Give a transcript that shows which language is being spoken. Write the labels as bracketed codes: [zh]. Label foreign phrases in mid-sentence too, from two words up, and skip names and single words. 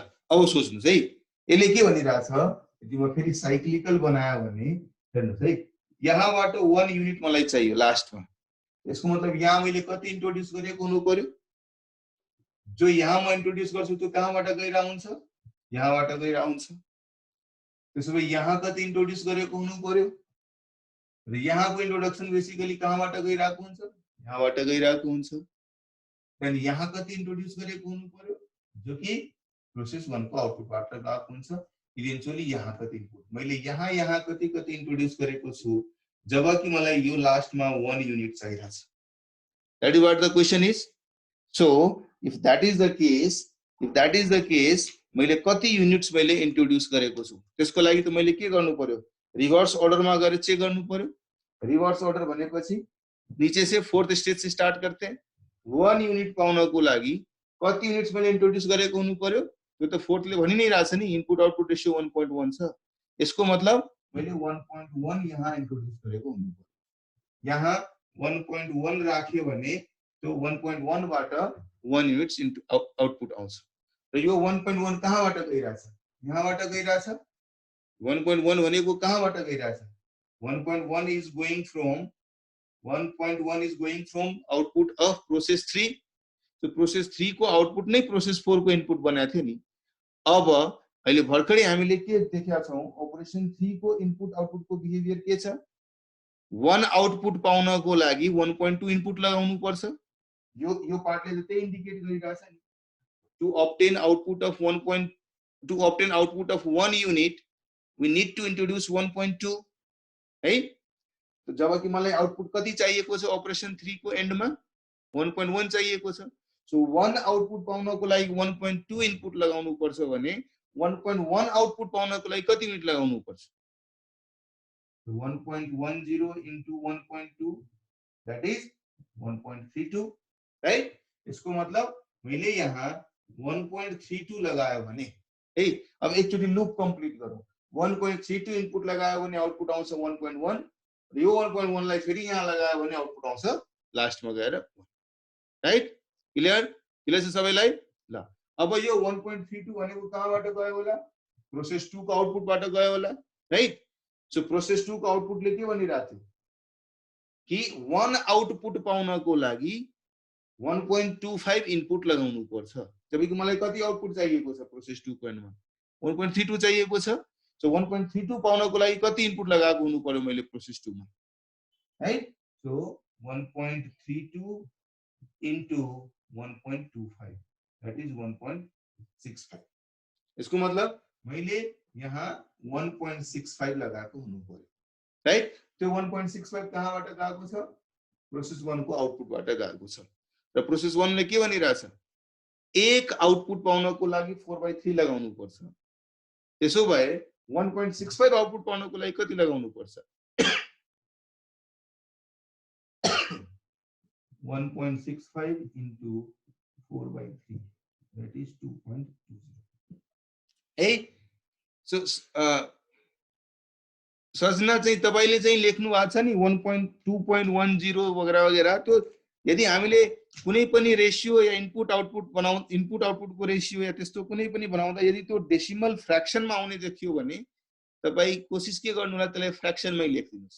[ne] अब सोच्नुस् है यसले के भनिरहेछ यदि म फेरि साइक्लिकल बनायो भने हेर्नुस् है यहाँबाट 1 युनिट मलाई चाहियो लास्टमा यसको मतलब यहाँ मैले कति इन्ट्रोड्युस गरेको हुनु पर्यो जो यहाँ म इन्ट्रोड्युस गर्छु त्यो कहाँबाट गइरा हुन्छ यहाँबाट गइरा हुन्छ त्यसैले यहाँ कति इन्ट्रोड्युस गरेको हुनु पर्यो र यहाँको इन्ट्रोडक्सन बेसिकली कहाँबाट गइराको हुन्छ यहाँबाट गइराको हुन्छ अनि यहाँ कति इन्ट्रोड्युस गरेको हुनु पर्यो जो कि प्रोसेस 1 को आउटपुटबाट गएको हुन्छ इभेन्चुअली यहाँ कति इनपुट मैले यहाँ कति इन्ट्रोड्युस गरेको छु जबकि मलाई यो लास्टमा 1 युनिट चाहिएको छ [en] that is what the question is so if that is the case [ne] मैले कति युनिट्स मैले इन्ट्रोड्युस गरेको छु त्यसको लागि त मैले के गर्नु पर्यो [en] reverse order [ne] गएर चेक गर्नु पर्यो [en] reverse order [ne] भनेपछि [hi] नीचे से फोर्थ स्टेज से स्टार्ट करते हैं [ne] 1 युनिट पाउनको लागि कति युनिट्स मैले इन्ट्रोड्युस गरेको हुनु पर्यो त्यो त फोर्थले भनि नै रहेछ नि [en] input output ratio [ne] 1.1 छ यसको मतलब मैले 1.1 यहाँ इन्ट्रोड्युस गरेको हुनु पर्यो यहाँ 1.1 राख्यो भने त्यो 1.1 बाट 1 [en] units into output [ne] आउँछ र यो 1.1 कहाँबाट गइराछ यहाँबाट गइराछ 1.1 भनेको कहाँबाट गइराछ [en] 1.1 is going from output of process 3 [ne] तो प्रोसेस 3 को आउटपुट नै प्रोसेस 4 को इनपुट बनाएको थियो नि अब अहिले भर्खरै हामीले के देखेका छौं अपरेसन 3 को [en] input output [ne] को बिहेभियर के छ 1 आउटपुट पाउनको लागि 1.2 इनपुट लगाउनु पर्छ यो पार्टले त्यही इन्डिकेट गरिरहेछ नि [en] to obtain output of 1 unit we need to introduce 1.2 [ne] है। [hi] तो जब कि [ne] मलाई आउटपुट कति चाहिएको छ अपरेसन 3 को एन्डमा 1.1 चाहिएको छ। सो 1 आउटपुट पाउनको लागि 1.2 इनपुट लगाउनु पर्छ भने 1.1 आउटपुट पाउनको लागि कति युनिट लगाउनु पर्छ? [en] 1.10 into 1.2 that is 1.32 राइट। [hi] इसको मतलब [ne] मैले यहाँ 1.32 लगायो भने है। अब एकचोटी [en] loop complete [ne] गरौँ। 1.32 इनपुट लगायो भने आउटपुट आउँछ 1.1 र यो 1.1 लाई फेरि यहाँ लगायो भने आउटपुट आउँछ लास्टमा गएर 1 राइट। [en] clear clear [ne] छ सबैलाई? ल अब यो 1.32 भनेको कहाँबाट गयो होला? प्रोसेस 2 को आउटपुटबाट गयो होला [en] right. So process [ne] 2 को आउटपुटले के भनिरहेको थियो कि 1 आउटपुट पाउनको लागि 1.25 इनपुट लगाउनु पर्छ। जबकि मलाई कति आउटपुट चाहिएको छ प्रोसेस 2 को एन्डमा 1.32 चाहिएको छ। सो 1.32 पाउनको लागि कति इनपुट लगाएको हुनु पर्यो मैले प्रोसेस 2 मा राइट। [en] सो 1.32 into 1.25 that is 1.65। [hi] इसको मतलब [ne] मैले यहाँ 1.65 लगाएको हुनु पर्यो राइट। त्यो 1.65 कहाँबाट गएको छ? प्रोसेस 1 को आउटपुटबाट गएको छ। र प्रोसेस 1 ले के भनिरहेछ? एक आउटपुट पाउनको लागि 4/3 लगाउनु पर्छ। त्यसो भए 1.65 आउटपुट पाउनको लागि कति लगाउनु पर्छ? [en] 1.65 into 4/3 that is 2.20 है। [ne] सो सजना चाहिँ तपाईले चाहिँ लेख्नु भएको छ नि 1.2.10 वगैरह वगैरह। त्यो यदि हामीले कुनै पनि रेशियो या इनपुट आउटपुटको रेशियो या त्यस्तो कुनै पनि बनाउँदा यदि त्यो [en] decimal fraction [ne] आउने देखियो भने तपाई कोशिश के गर्नु होला त्यसलाई फ्र्याक्सनमै लेख्दिनुस्।